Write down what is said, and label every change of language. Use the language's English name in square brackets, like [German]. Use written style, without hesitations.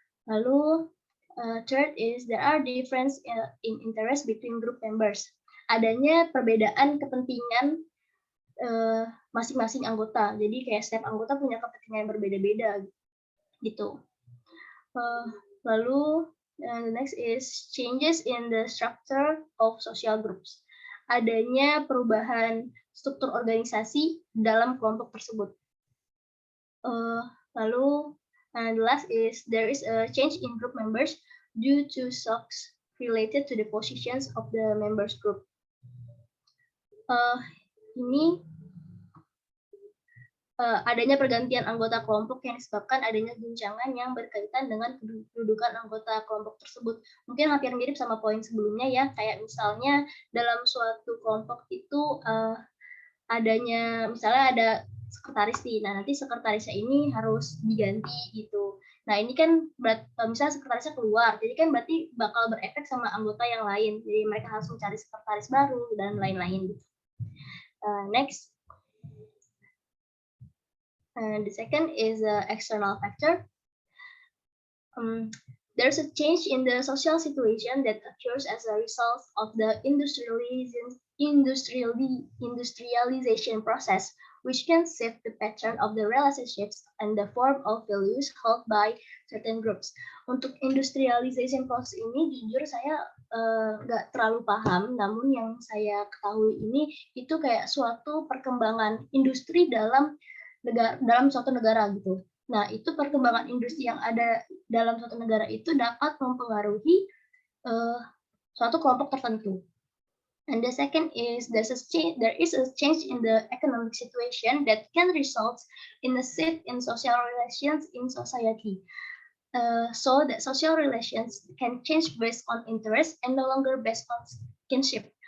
[English] Lalu third is there are difference in interest between group members. [Indonesian] Adanya perbedaan kepentingan masing-masing anggota. Jadi kayak setiap anggota punya kepentingan yang berbeda-beda gitu. [English] Lalu the next is changes in the structure of social groups. [Indonesian] Adanya perubahan struktur organisasi dalam kelompok tersebut. [English] Lalu the last is there is a change in group members due to shocks related to the positions of the members group. [Indonesian] Ini adanya pergantian anggota kelompok yang disebabkan adanya guncangan yang berkaitan dengan kedudukan anggota kelompok tersebut. Mungkin hampir mirip sama poin sebelumnya ya, kayak misalnya dalam suatu kelompok itu adanya, misalnya ada sekretaris nih, nah nanti sekretarisnya ini harus diganti gitu. Nah ini kan misalnya sekretarisnya keluar, jadi kan berarti bakal berefek sama anggota yang lain, jadi mereka harus mencari sekretaris baru dan lain-lain gitu. [English] Next. And the second is external factor. There's a change in the social situation that occurs as a result of the industrialization process, which can shift the pattern of the relationships and the form of values held by certain groups. [Indonesian] Untuk industrialization process ini, jujur saya nggak terlalu paham, namun yang saya ketahui ini itu kayak suatu perkembangan industri dalam suatu negara gitu. Nah, itu perkembangan industri yang ada dalam suatu negara itu dapat mempengaruhi suatu kelompok tertentu. [English] And the second is there is a change in the economic situation that can result in a shift in social relations in society. So that social relations can change based on interest and no longer based on kinship.